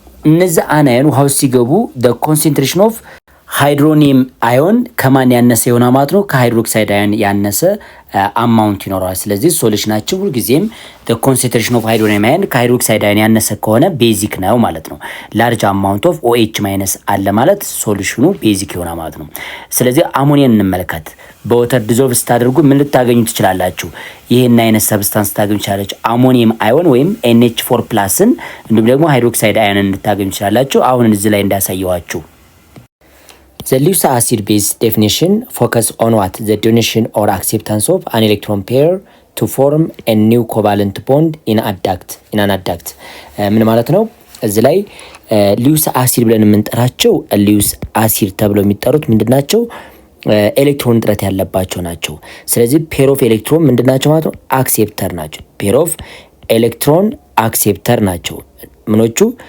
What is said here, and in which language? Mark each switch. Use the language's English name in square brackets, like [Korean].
[Amharic] እነዚህ አናየን ውሃ ውስጥ ሲገቡ [English] the concentration of [Amharic] ሃይድሮኒየም አዮን ከማን ያነሰ ይሆናል ማለት ነው ከሃይድሮክሳይድ አዮን ያነሰ አማውንት ይኖረዋል። ስለዚህ ሶሉሽናችን ሁልጊዜም the concentration of ሃይድሮኒየም አዮን ከሃይድሮክሳይድ አዮን ያነሰ ከሆነ ቤዚክ ነው ማለት ነው። ላርጅ አማውንት ኦፍ OH ማይነስ አለ ማለት ሶሉሽኑ ቤዚክ ይሆናል ማለት ነው። ስለዚህ አሞኒያን እንመልከት። በወተር ዲዞልቭ ስታደርጉ ምን ልታገኙ ትችላላችሁ? ይሄን አይነት ሰብስታንስ ታገኙ ትችላላችሁ አሞኒየም አዮን ወይም NH4+ን እንዲሁም ደግሞ ሃይድሮክሳይድ አዮንን ልታገኙ ትችላላችሁ። አሁን እዚህ ላይ እንዳሳየዋችሁ [English] The Lewis acid base definition focus on what? The donation or acceptance of an electron pair to form a new covalent bond in an adduct. [Amharic] ምን ማለት ነው? እዚህ ላይ ሊውስ አሲድ ብለን የምንጠራቸው ሊውስ አሲድ ተብለው የሚጠሩት ምንድናቸው? ኤሌክትሮን እጥረት ያለባቸው ናቸው። ስለዚህ ፔር ኦፍ ኤሌክትሮን ምንድናቸው ማለት ነው? አክሴፕተር ናቸው። ፔር ኦፍ ኤሌክትሮን አክሴፕተር ናቸው ምኖቹ?